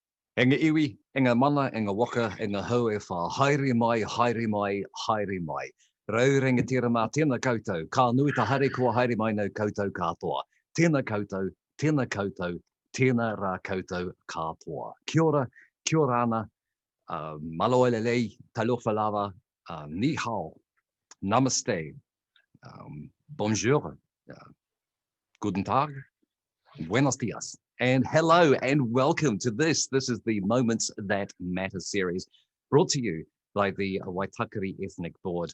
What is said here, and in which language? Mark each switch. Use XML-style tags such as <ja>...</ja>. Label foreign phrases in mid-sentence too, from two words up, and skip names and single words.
<mi>E ngā iwi, e ngā mana, e ngā waka, e ngā hau e wha, haere mai, haere mai, haere mai. Rau renga tira mā, tēnā koutou, ka nui ta haere kua haere mai nau koutou katoa. Tēnā koutou, tēnā koutou, tēnā rā koutou katoa. Kia ora ana,</mi> <to>malo lei,</to> <sm>talofa lava,</sm> <zh>ni hao,</zh> <de>namaste, bonjour, uh, guten tag,</de> <es>buenos dias.</es> <en>And hello and welcome to this. This is the Moments That Matter series brought to you by the Waitakere Ethnic Board.</en>